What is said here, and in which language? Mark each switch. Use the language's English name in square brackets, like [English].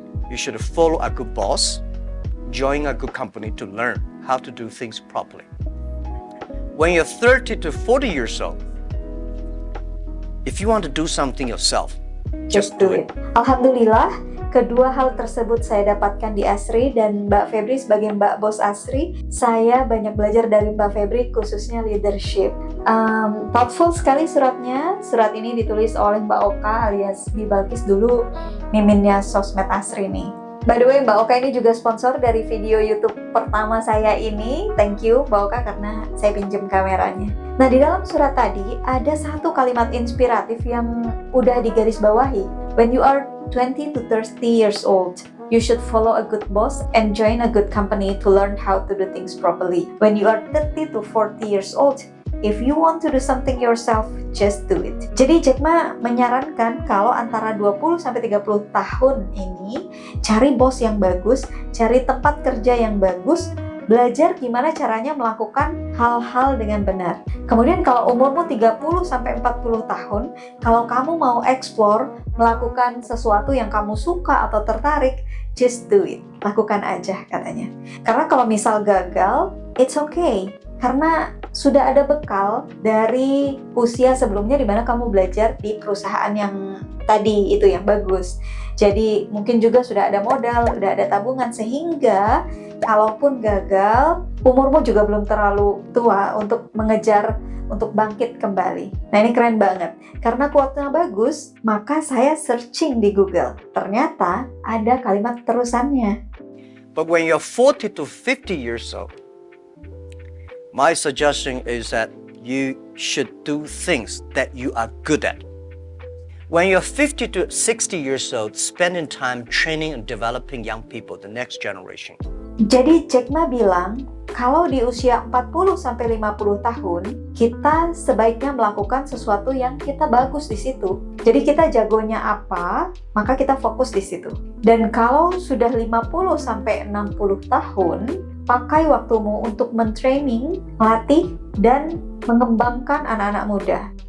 [English] you should follow a good boss, join a good company to learn how to do things properly. When you're 30 to 40 years old, if you want to do something yourself, just do it. [Indonesian] Alhamdulillah, kedua hal tersebut saya dapatkan di ASRI, dan Mbak Febri sebagai Mbak Bos ASRI, saya banyak belajar dari Mbak Febri khususnya leadership. Thoughtful sekali suratnya. Surat ini ditulis oleh Mbak Oka alias Bi Balkis, dulu miminnya sosmed ASRI nih. [English] By the way, [Indonesian] Mbak Oka ini juga sponsor dari video YouTube pertama saya ini. [English] Thank you [Indonesian] Mbak Oka karena saya pinjam kameranya. Nah, di dalam surat tadi ada satu kalimat inspiratif yang udah digarisbawahi. [English] When you are 20 to 30 years old, you should follow a good boss and join a good company to learn how to do things properly. When you are 30 to 40 years old, if you want to do something yourself, just do it. [Indonesian] Jadi Jack Ma menyarankan kalau antara 20 sampai 30 tahun ini cari bos yang bagus, cari tempat kerja yang bagus, belajar gimana caranya melakukan hal-hal dengan benar. Kemudian kalau umurmu 30 sampai 40 tahun, kalau kamu mau explore, melakukan sesuatu yang kamu suka atau tertarik, [English] just do it. [Indonesian] Lakukan aja katanya. Karena kalau misal gagal, [English] it's okay. [Indonesian] Karena sudah ada bekal dari usia sebelumnya di mana kamu belajar di perusahaan yang tadi itu yang bagus. Jadi mungkin juga sudah ada modal, sudah ada tabungan, sehingga kalaupun gagal, umurmu juga belum terlalu tua untuk mengejar, untuk bangkit kembali. Nah, ini keren banget. Karena quote-nya bagus, maka saya searching di Google. Ternyata ada kalimat terusannya. [English] But when you're 40 to 50 years old, my suggestion is that you should do things that you are good at. When you're 50 to 60 years old, spending time training and developing young people, the next generation. [Indonesian] Jadi Jack Ma bilang, kalau di usia 40 sampai 50 tahun, kita sebaiknya melakukan sesuatu yang kita bagus di situ. Jadi kita jagonya apa, maka kita fokus di situ. Dan kalau sudah 50 sampai 60 tahun, pakai waktumu untuk mentraining, melatih, dan mengembangkan anak-anak muda.